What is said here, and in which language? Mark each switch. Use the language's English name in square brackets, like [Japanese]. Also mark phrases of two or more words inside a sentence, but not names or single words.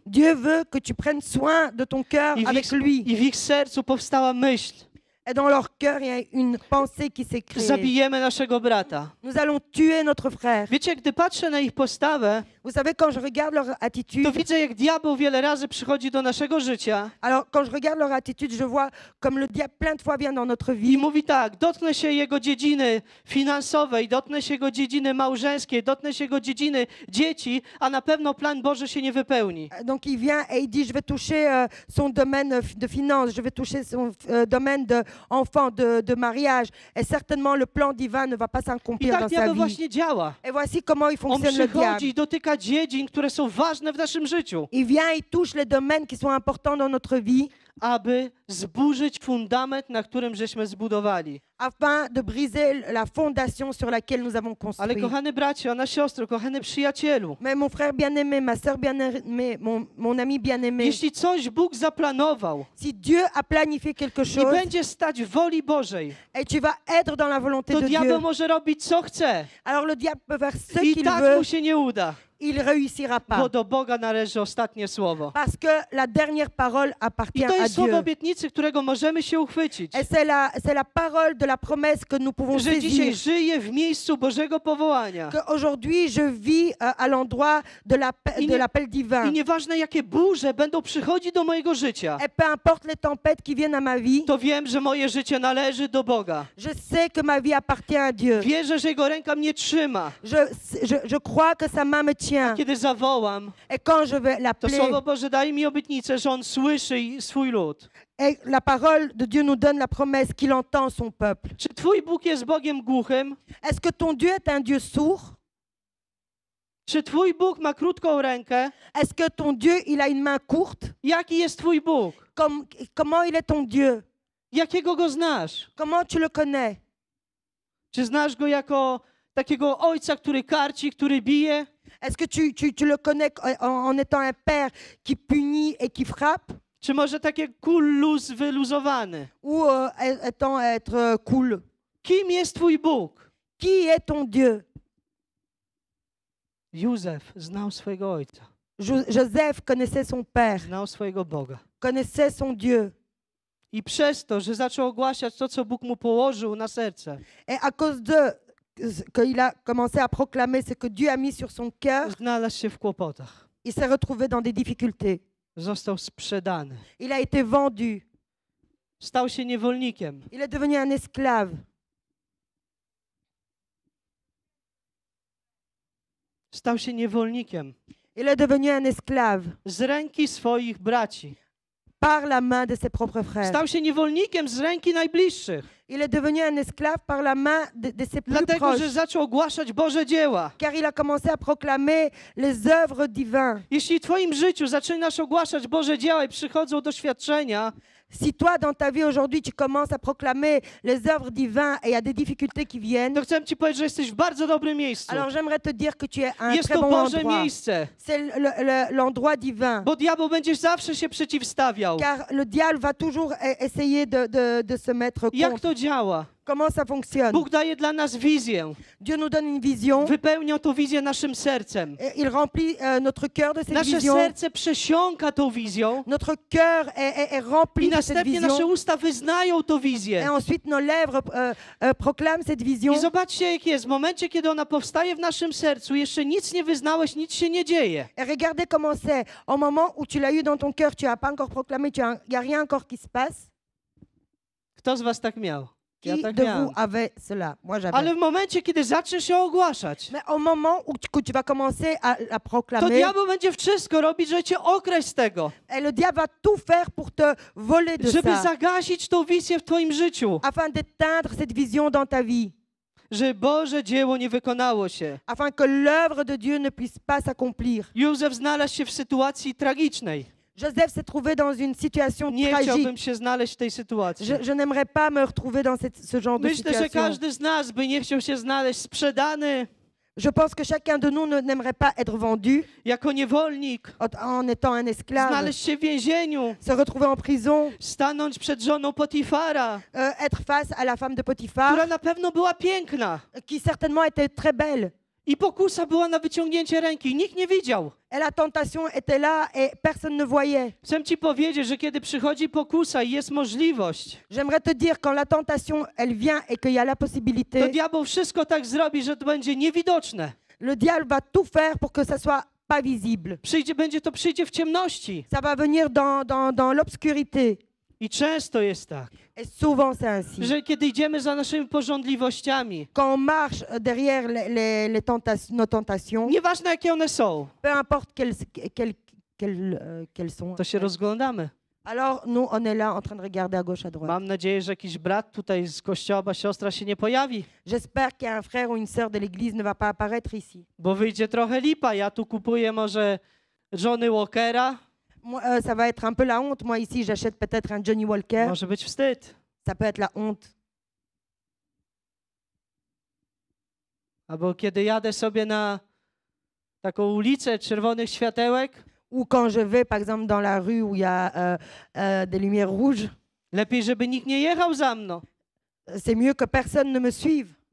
[French] Dieu veut que tu prennes soin de ton cœur avec lui. [Polish] I w ich sercu powstała myśl. [French] Et dans leur cœur, il y a une pensée qui s'est créée. [Polish] Zabijemy naszego brata. [French] Nous allons tuer notre frère. [Polish] Wiecie, gdy patrzę na ich postawę, [French] Vous savez, quand je regarde leur attitude, [Polish] to widzę, jak diabeł wiele razy przychodzi do naszego życia [French] alors quand je regarde leur attitude, je vois comme le diable plein de fois vient dans notre [Polish] i [French] vie. [Polish] mówi tak, dotknę się jego dziedziny finansowej, dotknę się jego dziedziny małżeńskiej, dotknę się jego dziedziny dzieci, a na pewno plan Boży się nie wypełni. [French] Donc il vient et il dit, je vais toucher son domaine de finance, je vais toucher son domaine d'enfant, de mariage. Et certainement, le plan divin ne va pas [Polish] I [French] s'accomplir [Polish] tak [French] dans sa [Polish] diabeł [French] vie. [Polish] właśnie działa. [French] Et voici comment il [Polish] On [French] fonctionne le diable. [Polish] przychodzi i dotyka dziedzin, które są ważne w naszym życiu, [French] Il vient, il touche les domaines qui sont importants dans notre vie [Polish] aby zburzyć fundament, na którym żeśmy zbudowali. [French] afin de briser la fondation sur laquelle nous avons [Polish] Ale [French] construit. [Polish] kochany bracie, ona siostro, kochany przyjacielu, [French] Mais mon frère bien-aimé, ma sœur bien-aimée, mon ami bien-aimé, [Polish] jeśli coś Bóg zaplanował [French] si Dieu a planifié quelque [Polish] i [French] chose [Polish] będzie stać w woli Bożej, [French] et tu vas être dans la volonté [Polish] to [French] de [Polish] diabeł [French] Dieu, [Polish] może robić co chce [French] alors le diable peut faire ce [Polish] i [French] qu'il [Polish] tak [French] veut, [Polish] mu się nie uda, [French] il réussira pas. [Polish] bo do Boga należy ostatnie słowo. [French] Parce que la dernière parole [Polish] I [French] appartient [Polish] to [French] à [Polish] jest słowo [French] Dieu. [Polish] obietnicy, którego możemy się uchwycić, [French] Et c'est la parole de la promesse que nous pouvons [Polish] że dzisiaj [French] saisir. [Polish] żyję w miejscu Bożego powołania. [French] Qu'aujourd'hui, je vis à l'endroit de l'appel [Polish] I [French] divin. [Polish] nieważne jakie burze będą przychodzić do mojego życia, [French] Et peu importe les tempêtes qui viennent à ma vie, [Polish] to wiem, że moje życie należy do Boga. [French] je sais que ma vie appartient à Dieu. [Polish] Wierzę, że Jego ręka mnie trzyma. [French] Je crois que sa main me tient. [Polish] Kiedy zawołam, [French] Et quand je vais [Polish] to [French] l'appeler, [Polish] Słowo Boże daje mi obietnicę, że On słyszy swój lud. [French] et la parole de Dieu nous donne la promesse qu'il entend son peuple. [Polish] Czy Twój Bóg jest Bogiem głuchym? [French] Est-ce que ton Dieu est un Dieu sourd? [Polish] Czy twój Bóg ma krótką rękę? [French] Est-ce que ton Dieu, il a une main courte? [Polish] Jaki jest twój Bóg? [French] Comment il est ton Dieu? [Polish] Jakiego go znasz? [French] Comment tu le connais? [Polish] Czy znasz go jako takiego ojca, który karci, który bije? [French] Est-ce que tu le connais en étant un père qui punit et qui frappe? [Polish] Czy może takie luz wyluzowany? [French] Ou étant être cool? [Polish] Kim jest twój Bóg? [French] Qui est ton Dieu? [Polish] Józef znał swojego ojca, [French] Joseph connaissait son père, [Polish] znał swojego Boga. [French] connaissait son Dieu. [Polish] I przez to, że zaczął ogłaszać to, co Bóg mu położył na serce, [French] Et à cause de qu'il a commencé à proclamer ce que Dieu a mis sur son cœur, [Polish] znalazł się w kłopotach. [French] il s'est retrouvé dans des difficultés. [Polish] Został sprzedany. [French] Il a été vendu. [Polish] Stał się niewolnikiem. [French] Il est devenu un esclave. [Polish] Stał się niewolnikiem [French] Il est devenu un esclave [Polish] z ręki swoich braci. [French] par la main de ses propres frères. [Polish] Stał się niewolnikiem z ręki najbliższych. [French] Il est devenu un esclave par la main de ses plus [Polish] Dlatego, [French] proches. [Polish] że zaczął ogłaszać Boże dzieła. [French] Car il a commencé à proclamer les œuvres divines. [Polish] Jeśli w twoim życiu zaczynasz ogłaszać Boże dzieła i przychodzą doświadczenia, [French] Si toi, dans ta vie aujourd'hui, tu commences à proclamer les œuvres divines et il y a des difficultés qui viennent, [Polish] to chcę ci powiedzieć, że jesteś w bardzo dobrym miejscu. [French] alors j'aimerais te dire que tu es à un [Polish] Jest [French] très [Polish] to [French] bon [Polish] Boże [French] endroit. [Polish] miejsce, [French] C'est l'endroit divin. [Polish] bo diabeł będzie zawsze się przeciwstawiał. [French] Car le diable va toujours essayer de se mettre [Polish] Jak [French] contre. [Polish] to działa? [French] Comment ça fonctionne? [Polish] Bóg daje dla nas wizję. [French] Dieu nous donne une vision. [Polish] Wypełnia tą wizję naszym sercem. [French] Et il remplit notre cœur de cette [Polish] Nasze [French] vision. [Polish] serce przesiąka tą wizją [French] Notre cœur est [Polish] i [French] rempli de cette [Polish] następnie nasze [French] vision. [Polish] usta wyznają tą [French] Et [Polish] wizję. [French] ensuite, nos lèvres proclament cette vision. [Polish] I zobaczcie, jak jest. W momencie, kiedy ona powstaje w naszym sercu, jeszcze nic nie wyznałeś, nic się nie dzieje. [French] Et regardez comment c'est. Au moment où tu l'as eu dans ton cœur, tu n'as pas encore proclamé, il n'y a rien encore qui se passe. [Polish] Kto z was tak miał? Ja [French] Qui [Polish] tak [French] de [Polish] miałem. [French] vous avait cela? Moi, j'avais. [Polish] Ale w momencie, kiedy zaczniesz ją ogłaszać, [French] Mais au moment où tu vas commencer à la [Polish] to [French] proclamer, [Polish] diabeł będzie wszystko robić, żeby cię okraść z tego. [French] et le diable va tout faire pour te voler de [Polish] Żeby [French] ça, [Polish] zagasić tą wizję w twoim życiu. [French] afin d'éteindre cette vision dans ta vie, [Polish] Że Boże dzieło nie wykonało się. [French] afin que l'œuvre de Dieu ne puisse pas s'accomplir. [Polish] Józef znalazł się w sytuacji tragicznej. [French] Joseph s'est trouvé dans une situation [Polish] Nie [French] tragique. [Polish] chciałbym się znaleźć w tej sytuacji. [French] Je n'aimerais pas me retrouver dans ce genre de [Polish] Myślę, że [French] situation. [Polish] każdy z nas by nie chciał się znaleźć sprzedany [French] Je pense que chacun de nous n'aimerait pas être vendu [Polish] jako niewolnik, [French] en étant un esclave, [Polish] znaleźć się w więzieniu, [French] se retrouver en prison, [Polish] stanąć przed żoną Potifara, [French] être face à la femme de Potiphar, [Polish] która na pewno była piękna. [French] qui certainement était très belle. [Polish] I pokusa była na wyciągnięcie ręki. Nikt nie widział. [French] Et la tentation était là et personne ne voyait. [Polish] Chcę ci powiedzieć, że kiedy przychodzi pokusa i jest możliwość, [French] J'aimerais te dire, quand la tentation, elle vient et qu'il y a la [Polish] to [French] possibilité, [Polish] diabeł wszystko tak zrobi, że to będzie niewidoczne. [French] le diable va tout faire pour que ça soit pas visible. [Polish] Przyjdzie w ciemności. [French] Ça va venir dans l'obscurité. [Polish] I często jest tak, [French] Et souvent, c'est ainsi. [Polish] że kiedy idziemy za naszymi porządliwościami, [French] Quand on marche derrière nos tentations, [Polish] nieważne jakie one są, [French] peu importe quelles sont, [Polish] to się rozglądamy. [French] alors nous, on est là en train de regarder à gauche, à droite. [Polish] Mam nadzieję, że jakiś brat tutaj z kościoła, siostra się nie pojawi, [French] J'espère qu'il y a un frère ou une sœur de l'église ne va pas apparaître ici. [Polish] bo wyjdzie trochę lipa. Ja tu kupuję może Johnny Walkera, [French] Moi, ça va être un peu la honte. Moi, ici, j'achète peut-être un Johnny Walker. [Polish] może być wstyd. [French] Ça peut être la honte. [Polish] Albo kiedy jadę sobie na taką ulicę czerwonych światełek, [French] Ou quand je vais, par exemple, dans la rue où il y a des lumières rouges, [Polish] lepiej, żeby nikt nie jechał za mną. [French] c'est mieux que personne ne me suive.